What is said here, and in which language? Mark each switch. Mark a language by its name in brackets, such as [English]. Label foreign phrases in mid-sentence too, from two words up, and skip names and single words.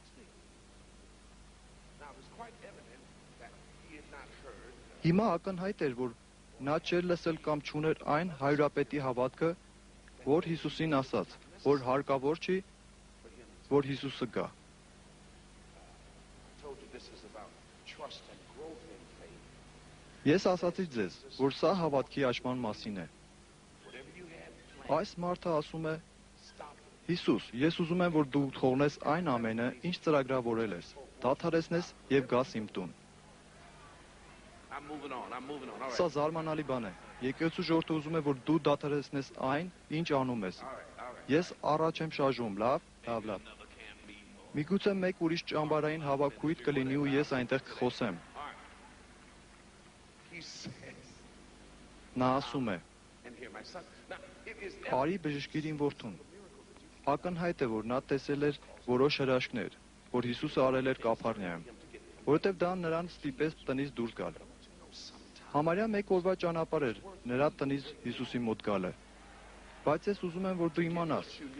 [Armenian] Հիմա ակնհայտ էր, որ նա չէր լսել կամ չուներ այն հայրապետի հավատքը, որ Հիսուսին ասաց, որ հարկավոր չի, որ Հիսուսը գա։ Ես ասացի ձեզ, որ սա հավատքի աճման մասին է։ Այս մարդը ասում է. Հիսուս, ես ուզում եմ, որ դու թողնես այն ամենը, ինչ ծրագրավորել ես, դադարեցնես եւ գաս իմ տուն։ [English] I'm moving on. All right. [Armenian] Սա զարմանալի բան է։ Եկեղեցու ժողովուրդը ուզում է, որ դու դադարեցնես այն, ինչ անում ես։ [English] All right. [Armenian] Ես առաջ եմ շարժում, լավ։ Միգուցե մեկ ուրիշ ճամբարային հավաքույթ կլինի ու ես այնտեղ կխոսեմ։ [English] All right. He says, [Armenian] Նա ասում է. [English] and here my son. Now, it is [Armenian] Արի բժշկիրին որդուն։ Ակնհայտ է, որ նա տեսել էր որոշ հրաշքներ, որ Հիսուսը արել էր Կափառնիայում, որովհետև դա նրան ստիպեց տնից դուրս գալ։ Համարյա մեկ օրվա ճանապարհ էր նրա տնից Հիսուսի մոտ գալը։ Բայց ես ուզում եմ, որ դու իմանաս,